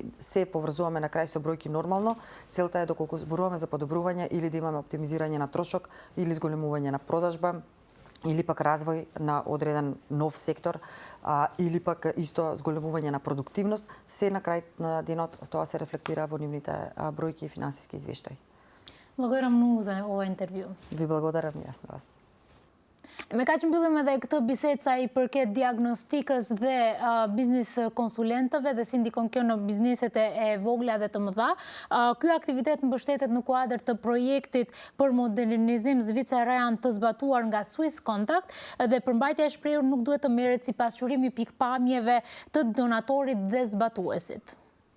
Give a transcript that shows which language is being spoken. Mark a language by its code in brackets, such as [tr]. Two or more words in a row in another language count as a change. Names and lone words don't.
[mk] Се поврзуваме на крај со бројки нормално. Целта е доколку зборуваме за подобрување или да имаме оптимизирање на трошок или зголемување на продажба или пак развој на одреден нов сектор, или пак исто зголемување на продуктивност, се на крај на денот тоа се рефлектира во нивните бројки и финансиски извештаи. Благодарам многу за ова интервју. Ви благодарам јас на вас. [sq] Me ka që mbyllim edhe këtë bisedë sa i përket diagnostikës dhe biznes konsulentëve dhe si ndikon kjo në bizneset e vogla dhe të mëdha. Ky aktivitet mbështetet në kuadër të projektit për modernizim zviceran të zbatuar nga Swiss Contact dhe përmbajtja e shprehur nuk duhet të merret si pasqyrimi pikpamjeve të donatorit dhe zbatuesit.